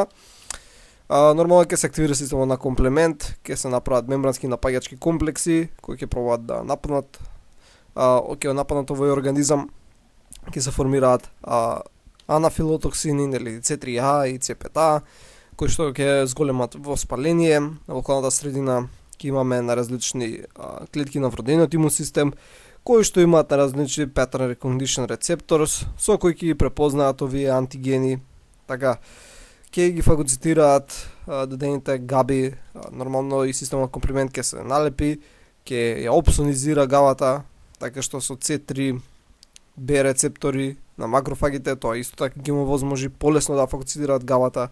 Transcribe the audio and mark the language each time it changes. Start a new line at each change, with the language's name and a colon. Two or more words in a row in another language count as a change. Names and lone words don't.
Macedonian: Нормално ќе се активира системот на комплемент, ќе се направат мембрански напаѓачки комплекси кои ќе пробаат да нападнат нападнат овој организам, ќе се формираат анафилотоксини или C3A и C5A, кои што ќе зголемат воспаление на околната средина, ќе имаме на различни клетки на вродениот имун систем, кои што имаат на различни
English: pattern recognition receptors,
Macedonian: со кои ќе ги препознаат овие антигени, така, ќе ги фагоцитираат дадените габи, нормално и системот комплимент ќе се налепи, ќе ја опсонизира габата, така што со C3 Б рецептори на макрофагите, тоа исто така ги му возможи полесно да фагоцитираат габата.